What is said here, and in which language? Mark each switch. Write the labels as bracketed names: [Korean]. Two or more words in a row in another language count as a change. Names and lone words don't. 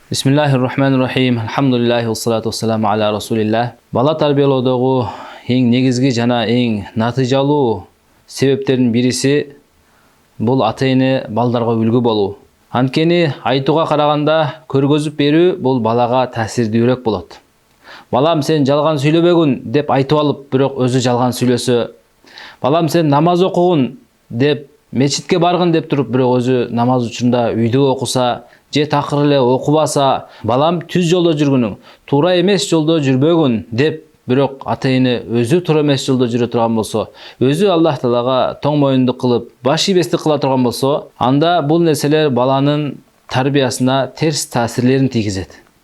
[Arabic] بسم الله الرحمن الرحيم. الحمد لله والصلاة والسلام على رسول الله. [Kyrgyz] Бала тарбиялоодогу эң негизги жана эң натыйжалуу себептердин бириси бул ата-эне балдарга үлгү болуу. Анткени айтууга караганда көргөзүп берүү бул балага таасирдүүрөөк болот. Балам сен жалган сүйлөбөгүн деп айтып алып, бирок өзү жалган сүйлөсө, балам сен намаз окугун деп мечитке баргын деп туруп, бирок өзү намаз учурунда үйдө окуса, же такыр эле окубаса, балам түз жолдо жүргүнүң, туура эмес жолдо жүрбөгүн деп, бирок ата-эне өзү туура эмес жолдо жүрө турган болсо, өзү Аллах Таалага тоң моюндук кылып, баш ийбестик кыла турган болсо, анда бул нерселер баланын тарбиясына терс таасирлерин тийгизет.